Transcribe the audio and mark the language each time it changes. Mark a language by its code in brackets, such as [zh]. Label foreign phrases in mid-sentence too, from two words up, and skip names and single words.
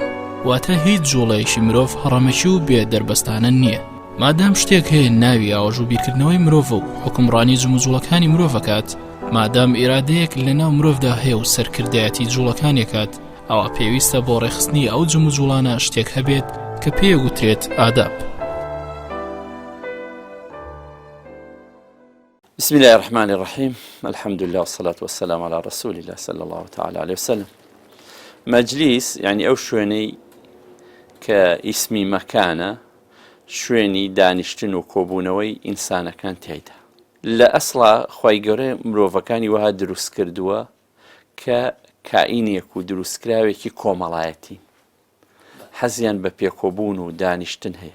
[ckb] واتە هیچ جوڵەیەشی مرۆڤ هەڕەمەکی و بێ دەربەستانە نییە. مادام شتێک هەیە ناوی ئاوەژ و بیرکردنەوەی مرۆڤ و حکمڕانی جموجوڵەکانی مرۆڤەکات، مادام ئیرادەیەک لەناو مرۆڤدا هەیە و سەرکردایەتی جوڵەکانێکات، ئەوە پێویستە بۆ ڕێخستنی ئەو جموجوڵانە شتێک هەبێت کە پێوترێت ئاداب. [ar] بسم الله الرحمن الرحيم. الحمد لله والصلاة والسلام على رسول الله صلى الله تعالى عليه وسلم. [ckb] مجلس يعني أو شوێنەی کە ئیسمی مەکانە، شوێنی دانیشتن و کۆبوونەوەی ئینسانەکان تێیدا. لە ئەسڵا خوای گەورە مرۆڤەکانی وەها دروست کردووە کە کائینێک و دروستکراوێکی کۆمەڵایەتی حەزیان بە پێکۆبوون و دانیشتن هەیە،